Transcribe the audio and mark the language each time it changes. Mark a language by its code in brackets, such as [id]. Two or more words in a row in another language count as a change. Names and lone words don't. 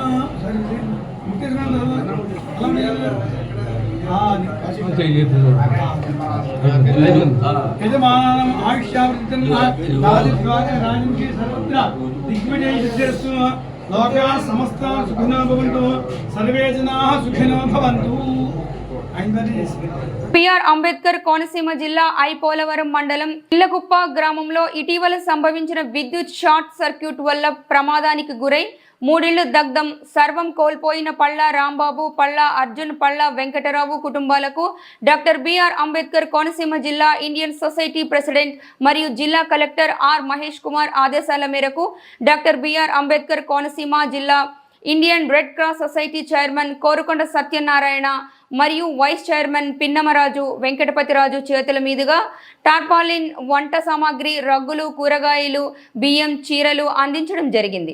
[sa] यजमानम् आयुष्यावृतं राजन्ति सर्वत्र दिग्विजयसिद्धिरस्तु लोकाः समस्ताः सुखिनो भवन्तु सर्वे जनाः सुखिनो भवन्तु। [te] పిఆర్ అంబేద్కర్ కోనసీమ జిల్లా పోలవరం మండలం ఇల్లకుప్ప గ్రామంలో ఇటీవల సంభవించిన విద్యుత్ [en] short circuit [te] వల్ల ప్రమాదానికి గురై 3 ఇళ్లు దగ్ధం, సర్వం కోల్పోయిన పళ్ళ రాంబాబు, పళ్ళ అర్జున్, పళ్ళ వెంకటరావు కుటుంబాలకు డాక్టర్ బిఆర్ అంబేద్కర్ కోనసీమ జిల్లా [en] Indian Society President [te] మరియు జిల్లా కలెక్టర్ ఆర్ మహేష్ కుమార్ ఆదేశాల మేరకు డాక్టర్ బిఆర్ అంబేద్కర్ కోనసీమ జిల్లా ఇండియన్ రెడ్ క్రాస్ సొసైటీ చైర్మన్ కోరుకొండ సత్యనారాయణ మరియు [en] vice chairman [te] పిన్నమరాజు వెంకటపతిరాజు చేతుల మీదుగా టార్పాలిన్, వంట సామాగ్రి, రగ్గులు, కూరగాయలు, బియ్యం, చీరలు అందించడం జరిగింది.